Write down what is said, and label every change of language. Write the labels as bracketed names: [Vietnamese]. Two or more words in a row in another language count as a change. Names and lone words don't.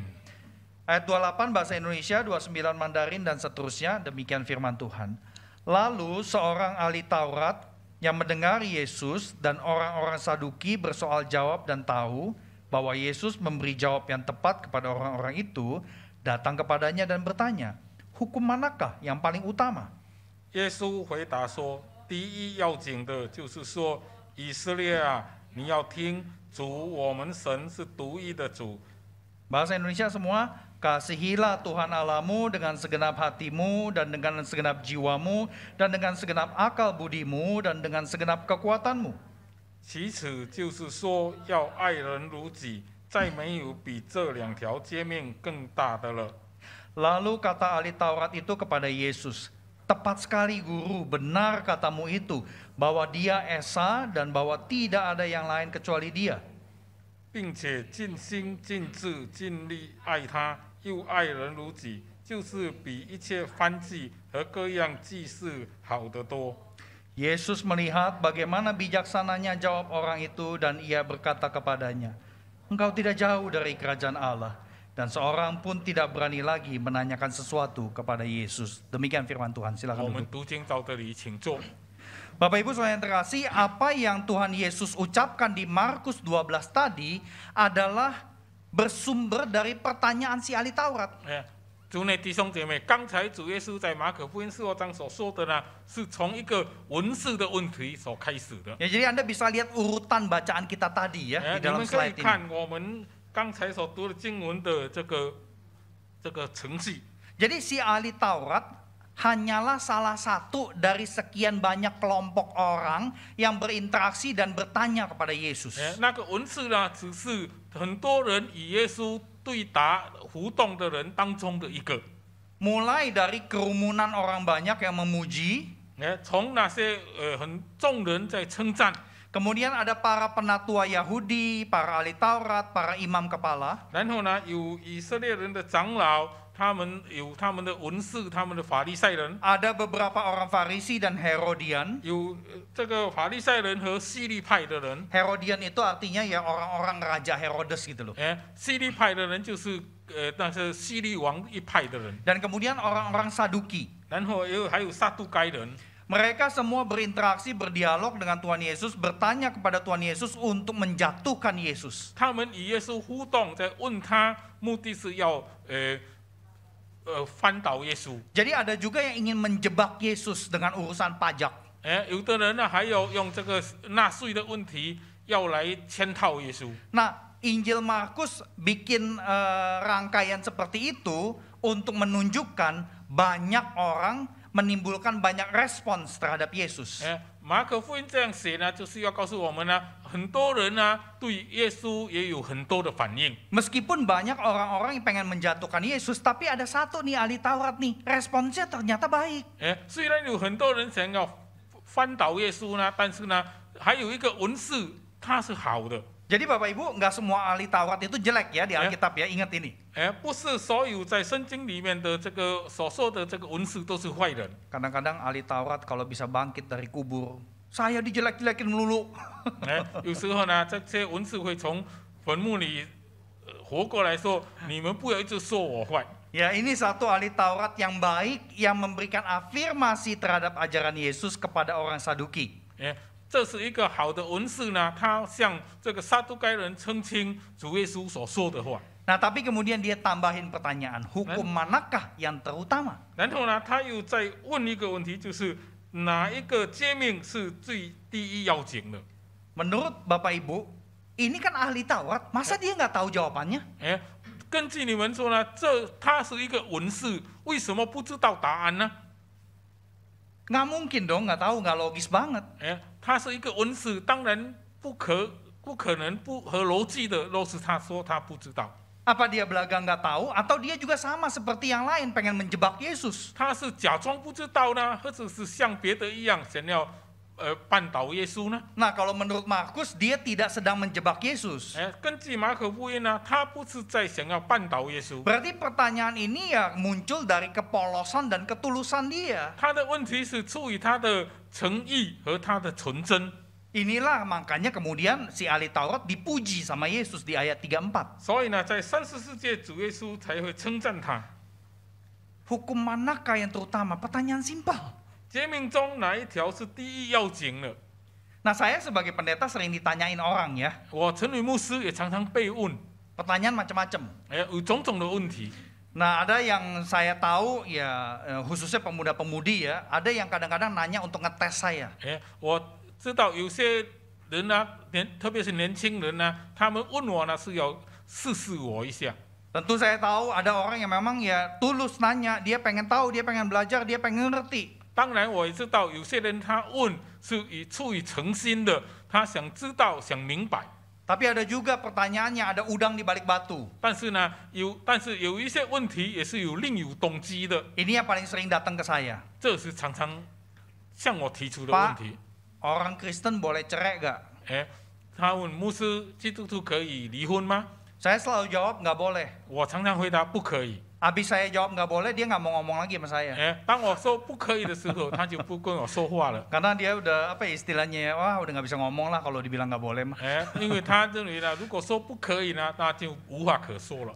[Indonesian] Ayat 28 bahasa Indonesia, 29 Mandarin dan seterusnya, demikian firman Tuhan. Lalu seorang ahli Taurat yang mendengar Yesus dan orang-orang Saduki bersoal jawab dan tahu bahwa Yesus memberi jawab yang tepat kepada orang-orang itu, datang kepadanya dan bertanya, hukum manakah yang paling utama? [Chinese] 耶稣回答说：“第一要紧的就是说，以色列啊，你要听主，我们神是独一的主。” [Indonesian] Bahasa Indonesia semua, kasihilah Tuhan Allahmu dengan segenap hatimu dan dengan segenap jiwamu dan dengan segenap akal budimu dan dengan segenap kekuatanmu. [Chinese] 其次就是说，要爱人如己，再没有比这两条诫命更大的了。 [Indonesian] Lalu kata ahli Taurat itu kepada Yesus, Tepat sekali guru, benar katamu itu, bahwa dia Esa dan bahwa tidak ada yang lain kecuali dia. [Chinese] 并且尽心尽智尽力爱他，又爱人如己，就是比一切燔祭和各样祭祀好得多。 [Indonesian] Yesus melihat bagaimana bijaksananya jawab orang itu dan ia berkata kepadanya, engkau tidak jauh dari kerajaan Allah. Dan seorang pun tidak berani lagi menanyakan sesuatu kepada Yesus. Demikian firman Tuhan, [Chinese] 我 [Indonesian] silakan [Chinese] 们 [Indonesian] duduk. [Chinese] 读经到这里，请坐。 [Indonesian] Bapak Ibu saudara yang terkasih, apa yang Tuhan Yesus ucapkan di Markus 12 tadi adalah bersumber dari pertanyaan si ahli Taurat. [Chinese] 主内弟兄姐妹，刚才主耶稣在马可福音15章所说的呢，是从一个文字的问题所开始的。 [Indonesian] Ya, jadi Anda bisa lihat urutan bacaan kita tadi ya di [Chinese] 你 [Indonesian] dalam [Chinese] 们可以 [Indonesian] slide ini. [Chinese] 看我们刚才所读的经文的这个程序。 [Indonesian] Jadi si ahli Taurat hanyalah salah satu dari sekian banyak kelompok orang yang berinteraksi dan bertanya kepada Yesus. [Chinese] 那个文字呢，只是很多人与耶稣对答互动的人当中的一个。 [Indonesian] Mulai dari kerumunan orang banyak yang memuji, [Chinese] 从那些很众人在称赞， [Indonesian] kemudian ada para penatua Yahudi, para ahli Taurat, para imam kepala. [Chinese] 然后呢，有以色列人的长老，他们有他们的文士，他们的法利赛人， [Indonesian] Ada beberapa orang Farisi dan Herodian. [Chinese] 有这个法利赛人和西律派的人。 [Indonesian] Herodian itu artinya ya orang-orang Raja Herodes gitu loh. [Chinese] 西律派的人就是那是西律王一派的人， [Indonesian] Dan kemudian orang-orang Saduki. [Chinese] 然后还有撒都该人。 [Indonesian] Mereka semua berinteraksi, berdialog dengan Tuhan Yesus, bertanya kepada Tuhan Yesus untuk menjatuhkan Yesus. [Chinese] 他们与耶稣互动，在问他，目的是要翻倒耶稣。 [Indonesian] Jadi ada juga yang ingin menjebak Yesus dengan urusan pajak. [Chinese] 有的人呢，还有用这个纳税的问题要来圈套耶稣。 [Indonesian] Nah, Injil Markus bikin rangkaian seperti itu untuk menunjukkan banyak orang menimbulkan banyak respons terhadap Yesus. [Chinese] 马可福音这样写呢，就是要告诉我们呢，很多人呢对耶稣也有很多的反应。 [Indonesian] Meskipun banyak orang-orang yang pengen menjatuhkan Yesus, tapi ada satu nih ahli Taurat nih, responsnya ternyata baik. [Chinese] 虽然有很多人想要翻倒耶稣呢，但是呢，还有一个文士他是好的。 [Indonesian] Jadi Bapak Ibu, nggak semua ahli Taurat itu jelek ya di Alkitab ya, ingat ini. [Chinese] 不是所有在圣经里面的这个所说的这个文士都是坏人。 [Indonesian] Kadang-kadang ahli Taurat kalau bisa bangkit dari kubur, saya dijelek-jelekin melulu. [Chinese] 有时候呢，这些文士会从坟墓里活过来说：“你们不要一直说我坏。” [Indonesian] Ya, ini satu ahli Taurat yang baik yang memberikan afirmasi terhadap ajaran Yesus kepada orang Saduki. [Chinese] 这是一个好的文士呢，他向这个撒都该人澄清主耶稣所说的话。 [Indonesian] Nah, tapi kemudian dia tambahin pertanyaan, hukum manakah yang terutama? [Chinese] 然后呢，他又再问一个问题，就是哪一个诫命是最第一要紧的？ [Indonesian] Menurut Bapak Ibu, ini kan ahli Taurat, masa dia nggak tahu jawabannya? [Chinese] 根据你们说呢，他是一个文士，为什么不知道答案呢？ [Indonesian] Nggak mungkin dong, nggak tahu, nggak logis banget. [Chinese] 他是一个文士，当然不可能不合逻辑的。若是他说他不知道， [Indonesian] Apa dia belaga nggak tahu, atau dia juga sama seperti yang lain pengen menjebak Yesus? [Chinese] 他是假装不知道呢，或者是像别的一样想要绊倒耶稣呢？ [Indonesian] Nah, kalau menurut Markus, dia tidak sedang menjebak Yesus. [Chinese] 根据马可福音呢，他不是在想要绊倒耶稣。 [Indonesian] Berarti pertanyaan ini ya muncul dari kepolosan dan ketulusan dia. [Chinese] 他的问题是出于他的诚意和他的纯真。 [Indonesian] Inilah makanya kemudian si ahli Taurat dipuji sama Yesus di ayat 34. [Chinese] 所以呢，在34节主耶稣才会称赞他。 [Indonesian] Hukum manakah yang terutama? Pertanyaan simpel. [Chinese] 诫命中哪一条是第一要紧的？ [Indonesian] Nah, saya sebagai pendeta sering ditanyain orang ya. [Chinese] 我陈伟牧师也常常被问， [Indonesian] Pertanyaan macam-macam. [Chinese] 有种种的问题。 [Indonesian] Nah, ada yang saya tahu ya khususnya pemuda-pemudi ya, ada yang kadang-kadang nanya untuk ngetes saya. [Chinese] 我知道有些人呢，特别是年轻人呢，他们问我呢是要试试我一下。 [Indonesian] Tentu saya tahu ada orang yang memang ya tulus nanya, dia pengen tahu, dia pengen belajar, dia pengen ngerti. [Chinese] 当然我也知道有些人他问是出于诚心的，他想知道想明白。 [Indonesian] Tapi ada juga pertanyaannya, ada udang di balik batu. [Chinese] 但是有一些问题也是有另有动机的， [Indonesian] Ini yang paling sering datang ke saya. [Chinese] 这是常常向我提出的问题。 [Indonesian] Orang Kristen boleh cerai gak? [Chinese] 他问牧师，基督徒可以离婚吗？ [Indonesian] Saya selalu jawab nggak boleh. [Chinese] 我常常回答不可以。 [Indonesian] Habis saya jawab nggak boleh, dia nggak mau ngomong lagi sama saya. [Chinese] 当我说不可以的时候，他就不跟我说话了。 [Indonesian] Karena dia udah apa ya istilahnya ya, wah udah nggak bisa ngomong lah kalau dibilang nggak boleh mah. [Chinese] 因为他认为呢，如果说不可以呢，那就无话可说了。